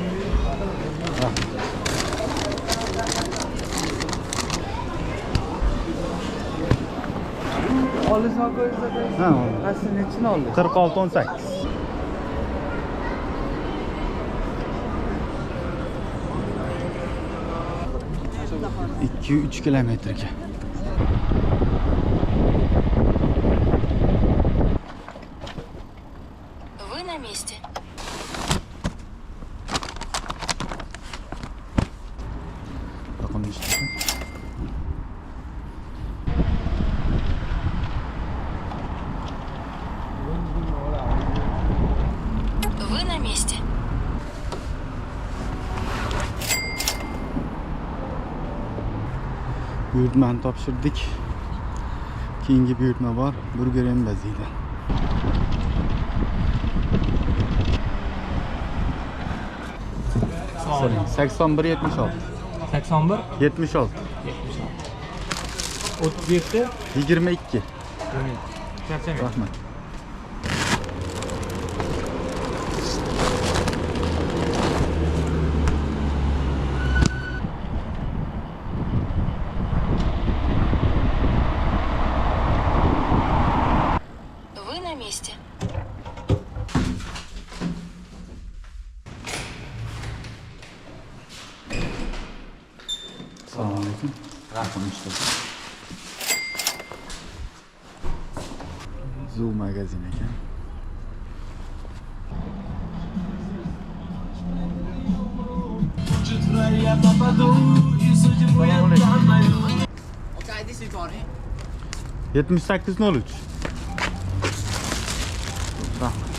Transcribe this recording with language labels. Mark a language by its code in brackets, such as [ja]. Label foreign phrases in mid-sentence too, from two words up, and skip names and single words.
[uz] Olisni qo'ysa aka. Ha, Asli nechini oldi? 46 18. 2-3 kilometrga. [ru] Вы на месте. [uz] Yoqimli ishtaha. [ru] Вы на месте. [uz] Buyurtmani topshirdik. Keyingi buyurtma bor. Burger Embazida. So'rang. 81 76. 81. 76. 37. 22. Charchamang. Rahmat. [ru] Вы на месте. [uz] Assalomu alaykum. Rahmat ishtaha. Zoo magazin ekan. [en] Okay, this is on it. 7803. [uz] Rahmat.